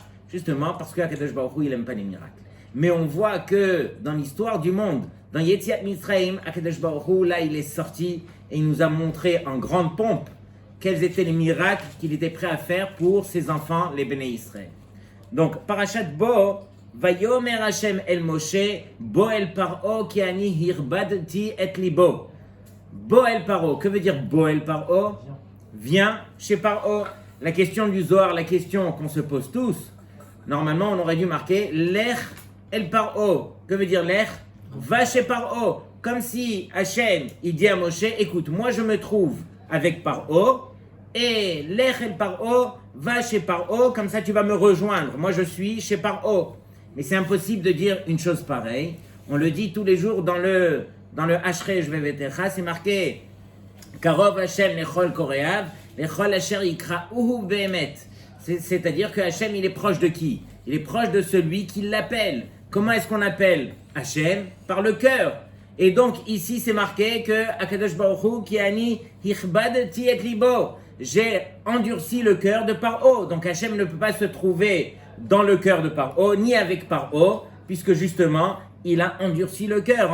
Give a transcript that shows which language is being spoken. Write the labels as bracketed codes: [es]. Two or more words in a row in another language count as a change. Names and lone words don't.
[fr] Justement parce que [he] הקדוש ברוך הוא [fr] il n'aime pas les miracles. Mais on voit que dans l'histoire du monde, dans [he] יציאת מצרים, הקדוש ברוך הוא [fr] là il est sorti et il nous a montré en grande pompe quels étaient les miracles qu'il était prêt à faire pour ses enfants, les [he] בני ישראל. Donc Parashat Bo, ויאמר השם אל משה בא אל פרעה כי אני הכבדתי את לבו. בא אל פרעה, [fr] que veut dire [he] בא אל פרעה? [fr] Viens chez Paro. La question du Zohar, la question qu'on se pose tous, normalement on aurait dû marquer [he] לך אל פרעה. [fr] Que veut dire Lech? Va chez Paro. Comme si Hachem, il dit à Moshe, écoute, moi je me trouve avec Paro, et [he] לך אל פרעה, [fr] va chez Paro, comme ça tu vas me rejoindre. Moi je suis chez Paro. Mais c'est impossible de dire une chose pareille. On le dit tous les jours dans le Ashrei Shvevetecha, c'est marqué [he] קרוב השם לכל קוראיו לכל אשר יקראוהו באמת. [fr] C'est-à-dire que Hashem, il est proche de qui? Il est proche de celui qui l'appelle. Comment est-ce qu'on appelle Hashem? Par le cœur. Et donc ici, c'est marqué que [he] הקדוש ברוך הוא כי אני הכבדתי את לבו. [fr] J'ai endurci le cœur de Paro. Donc Hashem ne peut pas se trouver dans le cœur de Paro, ni avec Paro, puisque justement, il a endurci le cœur.